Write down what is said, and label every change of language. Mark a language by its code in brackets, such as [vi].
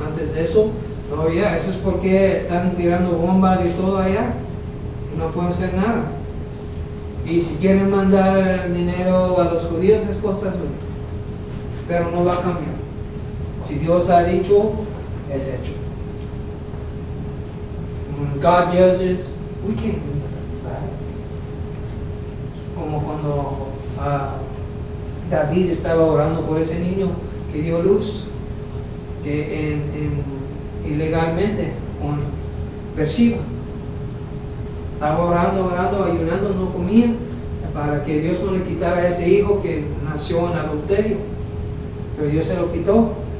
[es] Antes de eso, todavía, eso es porque están tirando bombas y todo allá, no pueden hacer nada. Y si quieren mandar dinero a los judíos es cosa suya, pero no va a cambiar. Si Dios ha dicho, es hecho. [en] When God judges, we can't do nothing about it. [es] Como cuando David estaba orando por ese niño que dio luz, que ilegalmente con Bershiba. Estaba orando, ayunando, no comía, para que Dios no le quitara a ese hijo que nació en adulterio. Pero Dios se lo quitó.